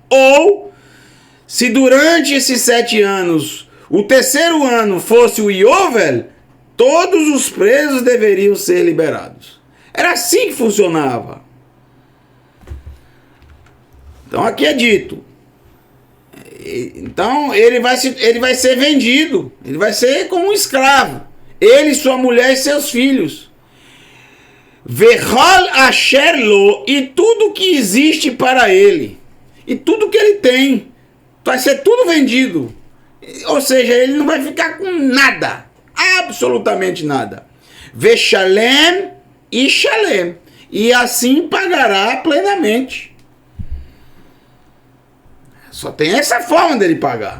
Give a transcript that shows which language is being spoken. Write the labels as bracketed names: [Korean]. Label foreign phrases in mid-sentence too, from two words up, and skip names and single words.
[Portuguese] Ou, se durante esses 7 anos, o terceiro ano fosse o Yovel, todos os presos deveriam ser liberados. Era assim que funcionava. Então aqui é dito. Então ele vai ser vendido, ele vai ser como um escravo. Ele, sua mulher e seus filhos. [Hebrew] וכל אשר לו, [Portuguese] e tudo que existe para ele. E tudo que ele tem. Vai ser tudo vendido. Ou seja, ele não vai ficar com nada. Absolutamente nada. [Hebrew] ושלם ושלם. [Portuguese] E assim pagará plenamente. Só tem essa forma dele pagar.